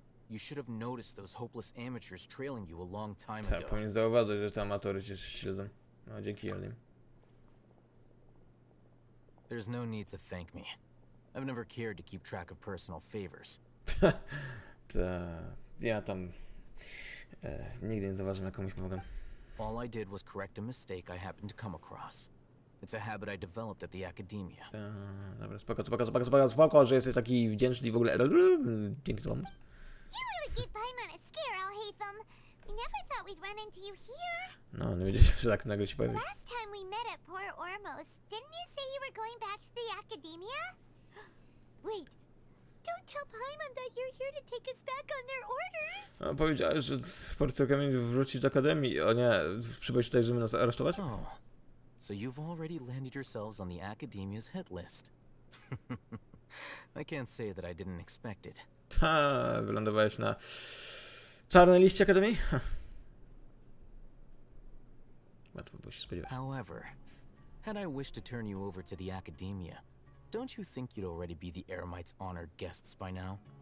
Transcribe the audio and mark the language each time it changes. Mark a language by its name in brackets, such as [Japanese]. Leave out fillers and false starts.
[English] You should have noticed those hopeless amateurs trailing you a long time [Polish] Tak, [English] ago. [Polish] powinien zauważyć, że te amatory cię śledzą. No, dzięki Elnim. [English] There's no need to thank me. I've never cared to keep track of personal favors. [Polish] Ja tam nigdy nie zauważyłem, jak komuś pomagam. [English] All I did was correct a mistake I happened to come across. It's a habit I developed at the academia. [Polish] Dobra, spoko, że jesteś taki wdzięczny w ogóle. Dzięki za pomoc. [English] You really gave Paimon a scare, Alhaitham. We never thought we'd run into you here. [Polish] No, nie wiedzieliśmy, że tak nagle się pojawisz. [English] Last time we met at Port Ormos, didn't you say you were going back to the academia? Wait, don't tell Paimon that you're here to take us back on their orders. [Polish] No, powiedziałeś, że z porcjokami wrócić do akademii. O nie, przybyłeś tutaj, żeby nas aresztować? [English] Oh, so you've already landed yourselves on the academia's hit list. I can't say that I didn't expect it. [Polish] Ta, wylądowałeś na czarnej liście akademii? Łatwo było się spodziewać. [English] However, had I wished to turn you over to the academia, don't you think you'd already be the Eremites' honored guests by now?